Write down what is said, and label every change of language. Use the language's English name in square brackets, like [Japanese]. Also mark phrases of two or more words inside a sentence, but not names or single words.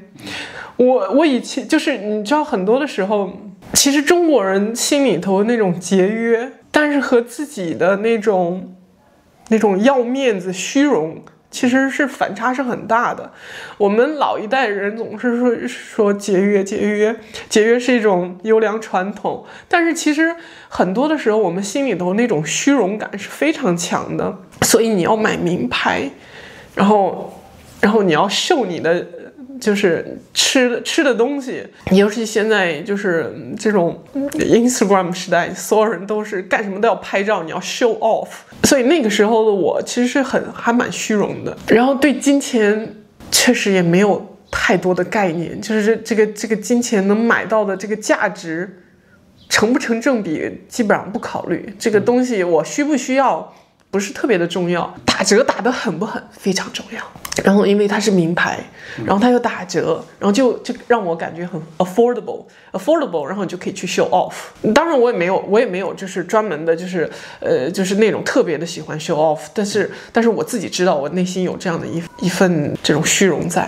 [Chinese] 我以前就是你知道很多的時候，其實中國人心裡頭那種節約，但是和自己的那種要面子虛榮其實是反差是很大的。我們老一代人總是說節約是一種優良傳統，但是其實很多的時候我們心裡頭那種虛榮感是非常強的。所以你要買名牌，然後你要秀你的就是吃的東西，尤其現在就是這種 Instagram 時代，所有人都是幹什麼都要拍照，你要 [English] show off。 [Chinese] 所以那個時候的我其實是還蠻虛榮的，然後對金錢確實也沒有太多的概念，就是這個金錢能買到的這個價值成不成正比，基本上不考慮。這個東西我需不需要不是特別的重要，打折打得狠不狠非常重要。然後因為它是名牌，然後它又打折，然後就讓我感覺很 affordable， 然後你就可以去 [English] show off。 [Chinese] 當然我也沒有就是專門的就是那種特別的喜歡 [English] show off， [Chinese] 但是我自己知道我內心有這樣的一份這種虛榮在。